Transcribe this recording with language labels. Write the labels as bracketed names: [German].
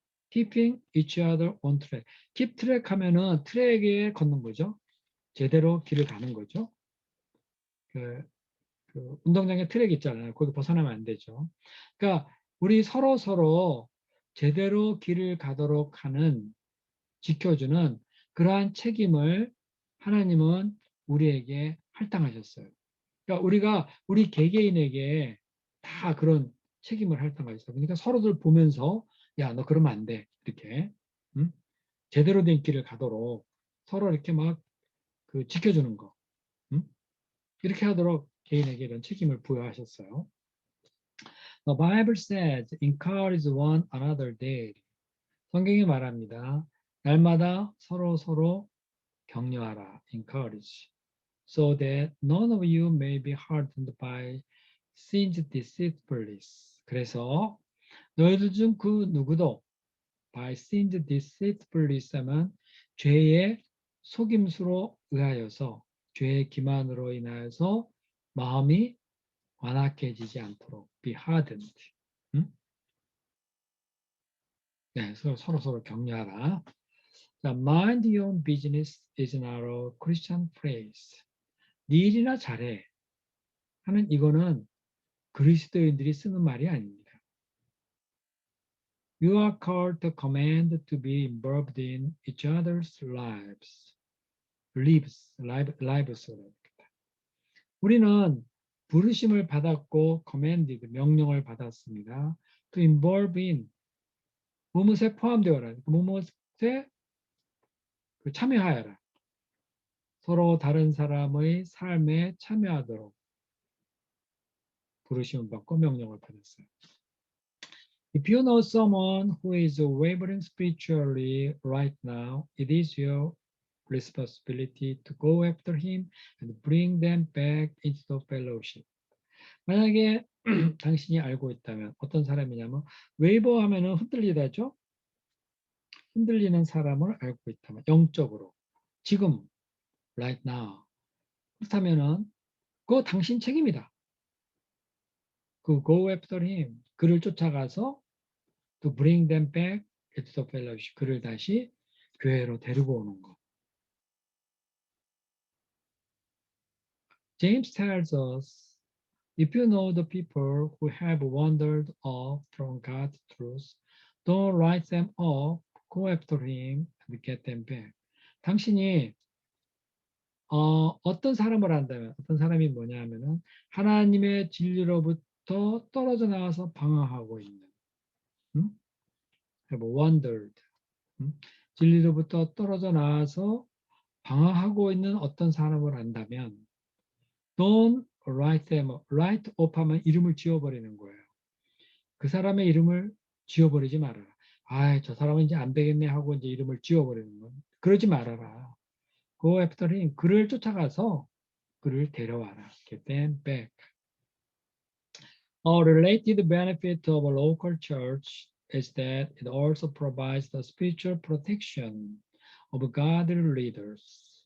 [English] Keeping each other on track. Keep track [Korean] 하면은 트랙에 걷는 거죠. 제대로 길을 가는 거죠. 그 운동장에 트랙 있잖아요. 거기 벗어나면 안 되죠. 그러니까 우리 서로 제대로 길을 가도록 하는, 지켜주는 그러한 책임을 하나님은 우리에게 할당하셨어요. 그러니까 우리 개개인에게 다 그런 책임을 할당하셨어요. 그러니까 서로들 보면서 야, 너 그러면 안 돼. 이렇게 응? 제대로 된 길을 가도록 서로 이렇게 막 그 지켜주는 거. 응? 이렇게 하도록 개인에게 이런 책임을 부여하셨어요. [English] The Bible says, encourage one another daily. [Korean] 성경이 말합니다. 날마다 서로 격려하라. encourage. [English] So that none of you may be hardened by sin's deceitfulness. [Korean] 그래서 너희들 중 그 누구도 [English] by sin's deceitfulness [Korean] 하면 죄의 속임수로 의하여서, 죄의 기만으로 인하여서 마음이 완악해지지 않도록 [English] be hardened. [Korean] 응? 네, 서로 격려하라. [English] 자, mind your own business is not a Christian phrase. [Korean] 네 일이나 잘해 하는 이거는 그리스도인들이 쓰는 말이 아닙니다. [English] You are called to command to be involved in each other's lives. lives. [Korean] 우리는 부르심을 받았고 commanded, 명령을 받았습니다. [English] To involve in, [Korean] 무엇에 포함되어라. 무엇에 참여하여라. 서로 다른 사람의 삶에 참여하도록 부르심을 받고 명령을 받았어요. [English] If you know someone who is wavering spiritually right now, it is your responsibility to go after him and bring them back into the fellowship. [Korean] 만약에 당신이 알고 있다면 어떤 사람이냐면 웨이버 하면은 흔들리다죠. 흔들리는 사람을 알고 있다면 영적으로 지금 [English] right now [Korean] 그렇다면은 그거 당신 책임이다. 그 [English] go after him [Korean] 그를 쫓아가서 [English] to bring them back into the fellowship [Korean] 그를 다시 교회로 데리고 오는 거. [English] James tells us, if you know the people who have wandered off from God's truth, don't write them off, go after him and get them back. [Korean] 당신이 어떤 사람을 안다면, 어떤 사람이 뭐냐 하면은 하나님의 진리로부터 떨어져 나와서 방황하고 있는, [English] have wandered, [Korean] 진리로부터 떨어져 나와서 방황하고 있는 어떤 사람을 안다면 [English] don't write them, write off [Korean] 하면 이름을 지워버리는 거예요. 그 사람의 이름을 지워버리지 말아라. 아, 저 사람은 이제 안 되겠네 하고 이제 이름을 지워버리는 건 그러지 말아라. [English] Go after him. [Korean] 그를 쫓아가서 그를 데려와라. [English] Get them back. A related benefit of a local church is that it also provides the spiritual protection of godly leaders.